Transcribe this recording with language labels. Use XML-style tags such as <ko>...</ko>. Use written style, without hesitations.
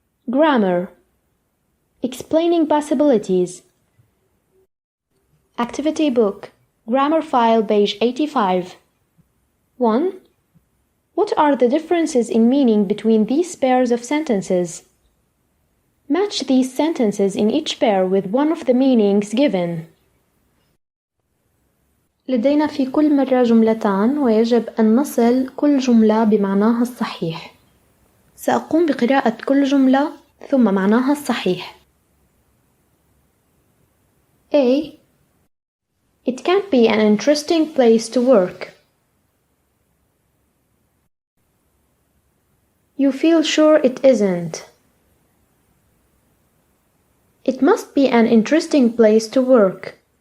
<en>Grammar. Explaining possibilities. Activity book. Grammar file, page 85. 1. What are the differences in meaning between these pairs of sentences? Match these sentences in each pair with one of the meanings given.</en> <ar>لدينا في كل مرة جملتان ويجب أن نصل كل جملة بمعناها الصحيح. سأقوم بقراءة كل جملة ثم معناها الصحيح.</ar> <en>A. It can't be an interesting place to work. You feel sure it isn't. It must be an interesting place to work.</en>